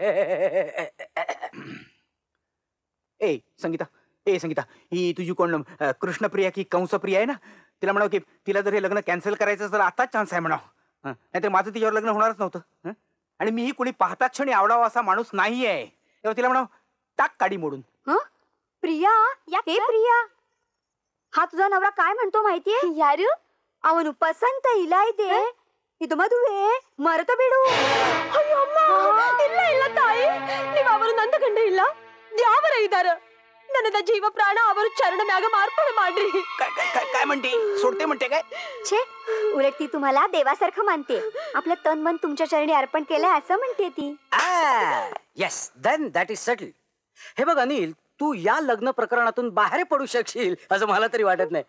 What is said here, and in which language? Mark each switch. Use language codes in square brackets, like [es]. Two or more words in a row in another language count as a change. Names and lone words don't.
[mr] ए संगीता, ही तुझी कोण कृष्णप्रिया की कंसप्रिया आहे ना, तिला म्हणाव की तिला जर हे लग्न कॅन्सल करायचं तर आताच चान्स आहे म्हणाव, नाहीतर माझं तिच्यावर लग्न होणारच नव्हतं. आणि मीही कोणी पाहता क्षणी आवडावा असा माणूस नाही आहे. तेव्हा तिला म्हणाव टाक काडी मोडून. प्रिया, हे प्रिया, हा तुझा नवरा काय म्हणतो माहितीये? [kn] यार ಅವನು ಪಸಂತ ಇಲ್ಲ ಇದೆ ಇದು ಮದುವೆ ಮರೆತ ಬಿಡು. ಅಯ್ಯೋ ಅಮ್ಮ, ಇಲ್ಲ ಇಲ್ಲ ತಾಯಿ, ನೀವು ಅವರು ನಂದ ಗಂಡ ಇಲ್ಲ, ದ್ಯಾವರ ಇದ್ದಾರ. ನನ್ನದ ಜೀವ ಪ್ರಾಣ ಅವರು ಚರಣ ಮ್ಯಾಗ ಮಾರ್ಪಣೆ ಮಾಡ್ರಿ. [mr] काय म्हणते? सोडते म्हणते काय? छे, उलट ती तुम्हाला देवासारखं मानते. आपलं तन मन तुमच्या चरणी अर्पण केलंय असं म्हणते ती. [en] Yes, then that is settle. [mr] हे बघ अनिल, तू या लग्न प्रकरणातून बाहेर पडू शकशील असं मला तरी वाटत नाही.